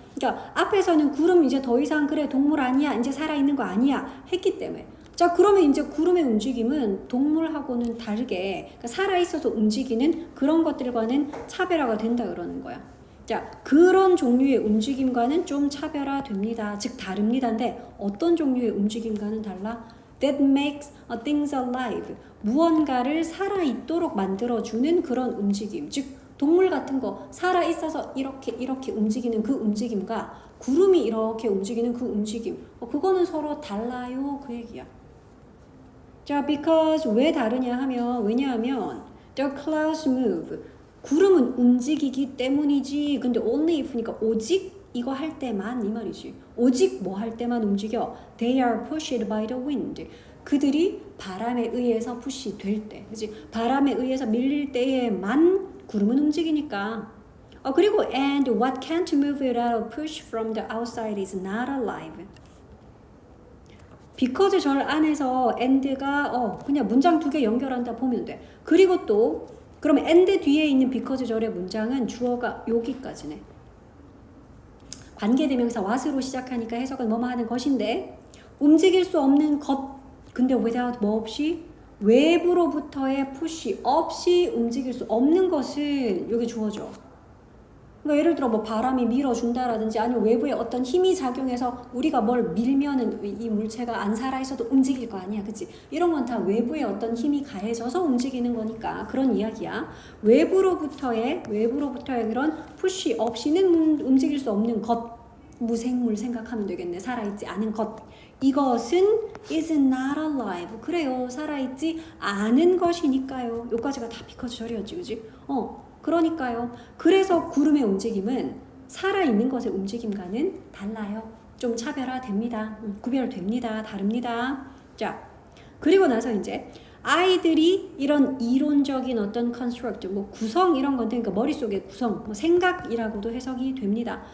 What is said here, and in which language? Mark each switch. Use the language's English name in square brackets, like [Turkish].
[Korean] 그러니까 앞에서는 구름 이제 더 이상 그래 동물 아니야. 이제 살아있는 거 아니야 했기 때문에 자 그러면 이제 구름의 움직임은 동물하고는 다르게 그러니까 살아있어서 움직이는 그런 것들과는 차별화가 된다 그러는 거야. 자 그런 종류의 움직임과는 좀 차별화됩니다. 즉 다릅니다인데 어떤 종류의 움직임과는 달라? [English] That makes things alive. [Korean] 무언가를 살아있도록 만들어주는 그런 움직임. 즉 동물 같은 거 살아있어서 이렇게 움직이는 그 움직임과 구름이 이렇게 움직이는 그 움직임 그거는 서로 달라요 그 얘기야. 자, because 왜 다르냐 하면 왜냐하면 [English] the clouds move. [Korean] 구름은 움직이기 때문이지. 근데 only if니까 오직 이거 할 때만 이 말이지. 오직 뭐 할 때만 움직여. [English] They are pushed by the wind. [Korean] 그들이 바람에 의해서 push 될 때. 그치? 바람에 의해서 밀릴 때에만 구름은 움직이니까. 그리고 [English] and what can't move without a push from the outside is not alive. [Korean] because 절 안에서 and가 그냥 문장 두 개 연결한다 보면 돼. 그리고 또 그러면 and 뒤에 있는 because 절의 문장은 주어가 여기까지네. 관계대명사 what으로 시작하니까 해석은 뭐뭐 하는 것인데 움직일 수 없는 것. 근데 without 뭐 없이? 외부로부터의 push 없이 움직일 수 없는 것은 여기 주어져. 그러니까 예를 들어 뭐 바람이 밀어준다라든지 아니면 외부에 어떤 힘이 작용해서 우리가 뭘 밀면은 이 물체가 안 살아있어도 움직일 거 아니야. 그치? 이런 건 다 외부에 어떤 힘이 가해져서 움직이는 거니까 그런 이야기야. 외부로부터의 그런 푸시 없이는 움직일 수 없는 것. 무생물 생각하면 되겠네. 살아있지 않은 것. 이것은 [English] is not alive. [Korean] 그래요. 살아있지 않은 것이니까요. 요까지가 다 because 절이었지. 그치? 그러니까요. 그래서 구름의 움직임은 살아있는 것의 움직임과는 달라요. 좀 차별화됩니다. 구별됩니다. 다릅니다. 자, 그리고 나서 이제 아이들이 이런 이론적인 어떤 construct, 뭐 구성 이런 건데, 그러니까 머릿속의 구성, 뭐 생각이라고도 해석이 됩니다.